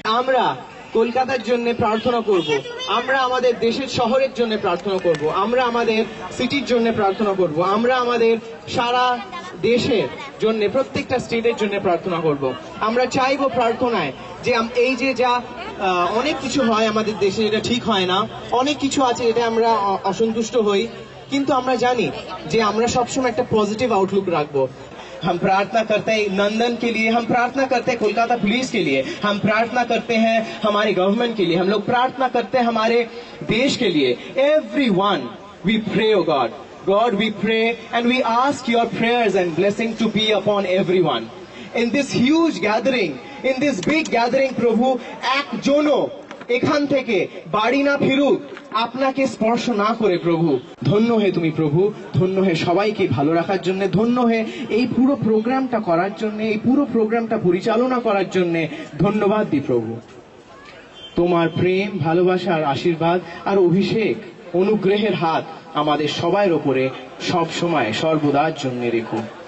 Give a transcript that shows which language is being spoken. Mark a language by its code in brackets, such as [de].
[bn] আমরা কলকাতার জন্য প্রার্থনা করব, আমরা আমাদের দেশের শহরের জন্য প্রার্থনা করব, আমরা আমাদের সিটির জন্য প্রার্থনা করব, আমরা আমাদের সারা দেশের জন্য, প্রত্যেকটা স্টেটের জন্য প্রার্থনা করব। আমরা চাইবো প্রার্থনায় যে এই যে যা অনেক কিছু হয় আমাদের দেশে, এটা ঠিক হয় না, অনেক কিছু আছে এটা আমরা অসন্তুষ্ট হই, কিন্তু আমরা জানি যে আমরা সবসময় একটা পজিটিভ আউটলুক রাখবো। [hi] हम प्रार्थना करते हैं नंदन के लिए, हम प्रार्थना करते हैं कोलकाता पुलिस के लिए, हम प्रार्थना करते हैं हमारे गवर्नमेंट के लिए, हम लोग प्रार्थना करते हैं हमारे देश के लिए। [en] Everyone we pray, oh God, God we pray and we ask your prayers and blessing to be upon everyone in this huge gathering, in this big gathering [bn] প্রভু একজনও এখান থেকে বাড়ি না ফিরুক আপনাকে স্পর্শ না করে। প্রভু ধন্য হে তুমি, প্রভু ধন্য হে সবাইকে ভালো রাখার জন্য, ধন্য হে এই পুরো প্রোগ্রামটা করার জন্য, এই পুরো প্রোগ্রামটা পরিচালনা করার জন্য ধন্যবাদ দি প্রভু। তোমার প্রেম, ভালোবাসার আশীর্বাদ আর অভিষেক, অনুগ্রহের হাত আমাদের সবার ওপরে সব সময় সর্বদার জন্য রেখো।